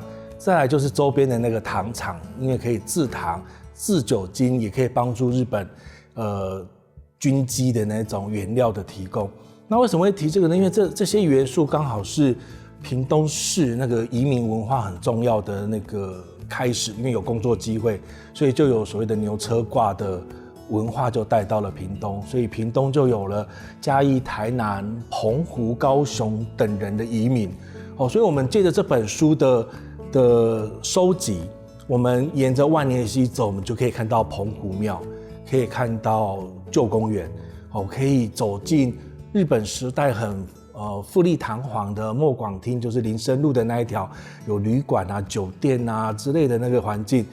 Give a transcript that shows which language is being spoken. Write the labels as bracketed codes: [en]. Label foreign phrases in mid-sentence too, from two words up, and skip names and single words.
[zh] 再來就是周邊的那個糖廠，因為可以製糖、製酒精，也可以幫助日本軍機的那種原料的提供。那為什麼會提這個呢？因為這些元素剛好是屏東市那個移民文化很重要的那個開始，因為有工作機會，所以就有所謂的牛車掛的文化就帶到了屏東，所以屏東就有了嘉義、台南、澎湖、高雄等人的移民。所以我們借着這本書的收集，我們沿着萬年溪走，我們就可以看到澎湖廟，可以看到舊公園，可以走進日本時代很富麗堂皇的莫廣廳，就是林森路的那一條有旅館啊、酒店啊之類的那個環境。